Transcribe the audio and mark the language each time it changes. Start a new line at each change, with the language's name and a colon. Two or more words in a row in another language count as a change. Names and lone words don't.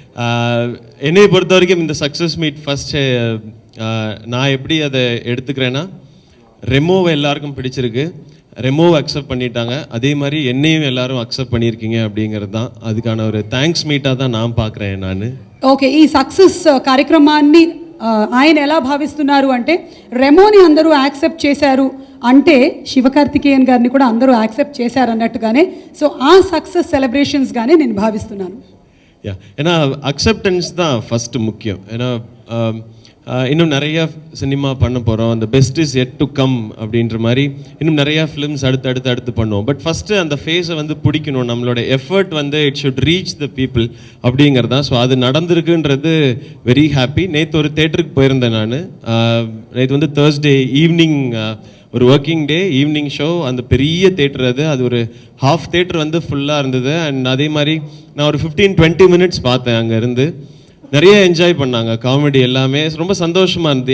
Tamil: என்னை பொறுத்த வரைக்கும் இந்த
English: success meet first
Tamil: நான் எப்படி அதை எடுத்துக்கிறேன்னா, ரெமோவை எல்லாருக்கும் பிடிச்சிருக்கு, ரெமோவை அக்செப்ட் பண்ணிட்டாங்க, அதே மாதிரி என்னையும் எல்லாரும் அக்செப்ட் பண்ணியிருக்கீங்க அப்படிங்கிறது தான் அதுக்கான ஒரு
English: thanks meetஆக
Tamil: தான் நான் பார்க்குறேன் நான்.
Telugu: ఓకే, ఈ సక్సెస్ కార్యక్రమాన్ని ఆయన ఎలా భావిస్తున్నారు అంటే, రెమోని అందరూ యాక్సెప్ట్ చేశారు అంటే శివకార్తికేయన్ గారిని కూడా అందరూ యాక్సెప్ట్ చేశారు అన్నట్టుగానే, సో ఆ
English: success celebrationsగానే
Telugu: నేను భావిస్తున్నాను.
Tamil: ஏன்னா அக்செப்டன்ஸ் தான் ஃபஸ்ட்டு முக்கியம். ஏன்னா இன்னும் நிறையா சினிமா பண்ண போகிறோம், அந்த
English: best is yet to come
Tamil: அப்படின்ற மாதிரி இன்னும் நிறையா ஃபிலிம்ஸ் அடுத்து பண்ணுவோம். பட் ஃபஸ்ட்டு அந்த ஃபேஸை வந்து பிடிக்கணும், நம்மளோட எஃபர்ட் வந்து
English: it should reach the people
Tamil: அப்படிங்கிறது தான். ஸோ அது நடந்திருக்குன்றது
English: very happy.
Tamil: நேற்று ஒரு தேட்டருக்கு போயிருந்தேன் நான். நேற்று வந்து
English: Thursday evening
Tamil: ஒரு
English: working day evening show,
Tamil: அந்த பெரிய தேட்டர் அது ஒரு
English: half theatre
Tamil: வந்து ஃபுல்லாக இருந்தது. அண்ட் அதே மாதிரி நான் ஒரு 15-20 மினிட்ஸ் பார்த்தேன். அங்கே இருந்து நிறைய என்ஜாய் பண்ணாங்க, காமெடி எல்லாமே ரொம்ப சந்தோஷமாக இருந்தது.